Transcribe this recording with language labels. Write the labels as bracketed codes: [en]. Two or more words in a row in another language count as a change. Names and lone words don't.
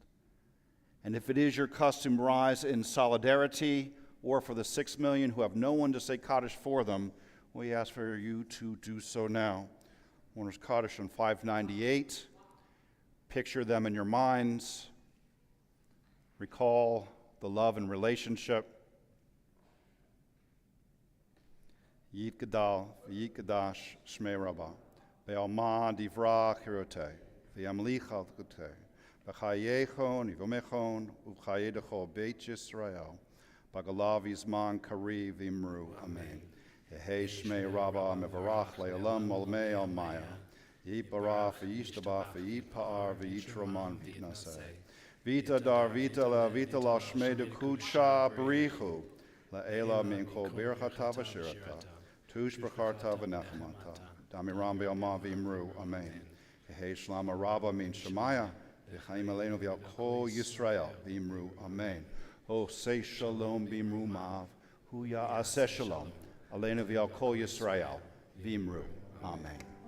[en] And if it is your custom, rise in solidarity, or for the 6 million who have no one to say Kaddish for them, we ask for you to do so now. Mourners Kaddish on 598. Picture them in your minds. Recall the love and relationship. [arc] Yit Gadal, Yit Gadash, Shmei Rabbah, Be'alma Divra Chirote, Ve'amlicha Gute, B'chayechon, Ivomechon, U'chayedecho Beit Yisrael, Bagalav Yizman Kari Vimru, Amen. Yehei Shmei Rabbah, Mevarach Le'olam Olmei Almaya, Yit Barach, V'yishtabach, V'yit Pa'ar, V'yit Roman, V'naseh. Vita dar vita la shmei de kudsha berichu la ela min kol birchata v'shirata tush b'charta v'nechmata damiram be'alma v'imru amen yehei shlama rabba min shemaya v'chaim aleinu v'al kol Yisrael v'imru amen o say shalom v'imru ma'av hu ya'aseh shalom aleinu v'al kol Yisrael v'imru amen.